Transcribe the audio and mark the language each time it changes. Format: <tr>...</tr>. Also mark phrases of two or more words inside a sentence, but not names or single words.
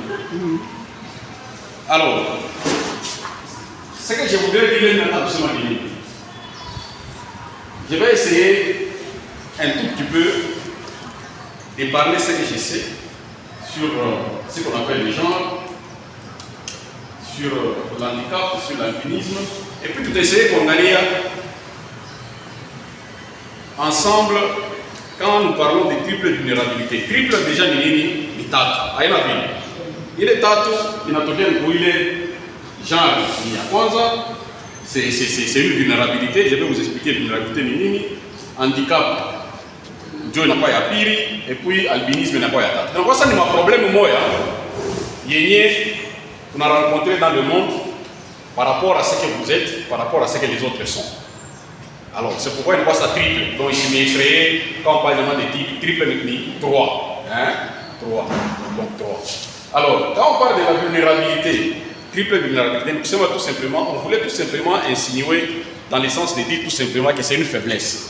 <fr>Alors, ce que je voudrais dire maintenant, absolument dire, je vais essayer un tout petit peu de parler ce que je sais sur ce qu'on appelle le genre, sur l'handicap, sur l'albinisme, et puis tout essayer qu'on gagne ensemble quand nous parlons de triple vulnérabilité. Triple déjà</fr> <sw>nini ni tatu. Aina vile. Ile tatu inatokea kwa ile genre ya kwanza,</sw> <fr>c'est une vulnérabilité. Je vais vous expliquer vulnérabilité</fr> <sw>ni nini. Handicap ndio inakuwa ya pili,</sw> <fr>et puis albinisme</fr> <sw>inakuwa ya tatu.</sw> <fr>Donc ça</fr> <sw>ni ma problème moya yenye</sw> <fr>on a rencontré dans le monde par rapport à ce que vous êtes, par rapport à ce que les autres sont. Alors, c'est pourquoi il voit ça triple. Donc, il m'est créé, quand on parle de type, triple ni 3. Hein? 3. Donc, 3. Alors, quand on parle de la vulnérabilité, triple vulnérabilité, tout simplement, on voulait tout simplement insinuer dans le sens de dire tout simplement que c'est une faiblesse.</fr>